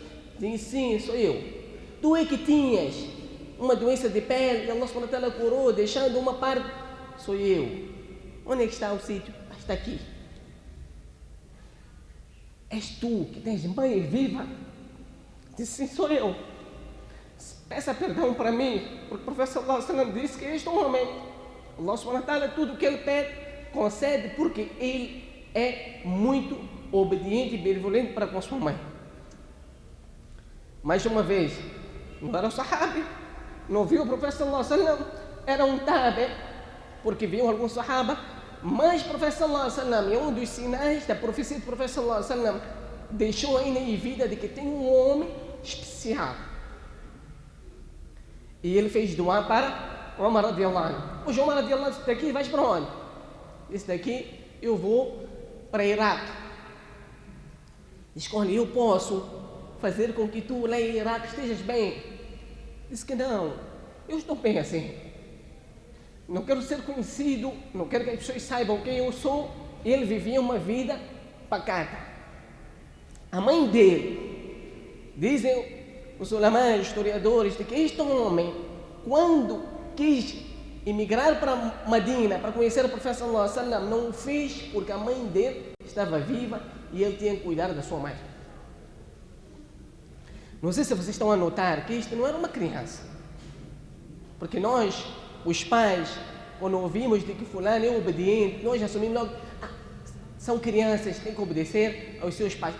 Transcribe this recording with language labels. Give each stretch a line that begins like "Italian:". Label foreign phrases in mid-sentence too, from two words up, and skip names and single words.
Portuguese: Disse: sim, sou eu. Tu é que tinhas uma doença de pele e
Arabic: الله سبحانه وتعالى
Portuguese: curou, deixando uma parte? Sou eu. Onde é que está o sítio? Está aqui. És tu que tens mãe viva? Disse: sim, sou eu. Peça perdão para mim, porque o profeta
Arabic: صلى الله عليه وسلم
Portuguese: disse que este homem,
Arabic: الله سبحانه وتعالى,
Portuguese: tudo que ele pede, concede, porque ele é muito obediente e benevolente para com sua mãe. Mais uma vez, não era um sahabi, não viu o profeta
Arabic: صلى الله عليه وسلم,
Portuguese: era um tabi, porque viu algum sahaba, mas o profeta
Arabic: صلى الله عليه وسلم,
Portuguese: é um dos sinais da profecia do profeta
Arabic: صلى الله عليه وسلم,
Portuguese: deixou ainda em vida de que tem um homem especial. E ele fez doar para Umar
Arabic: رضي الله عنه.
Portuguese: Hoje Umar
Arabic: رضي الله عنه
Portuguese: disse: daqui vais para onde? Disse: daqui eu vou para Iraque. Disse: olha, eu posso fazer com que tu lá em Iraque estejas bem. Disse que não, eu estou bem assim. Não quero ser conhecido, não quero que as pessoas saibam quem eu sou. Ele vivia uma vida pacata. A mãe dele, dizem os ulamãs, historiadores, de que este homem, quando quis emigrar para Medina para conhecer o profeta
Arabic: صلى الله عليه وسلم,
Portuguese: não o fez porque a mãe dele estava viva e ele tinha que cuidar da sua mãe. Não sei se vocês estão a notar que isto não era uma criança, porque nós, os pais, quando ouvimos de que fulano é obediente, nós assumimos logo: são crianças, têm que obedecer aos seus pais.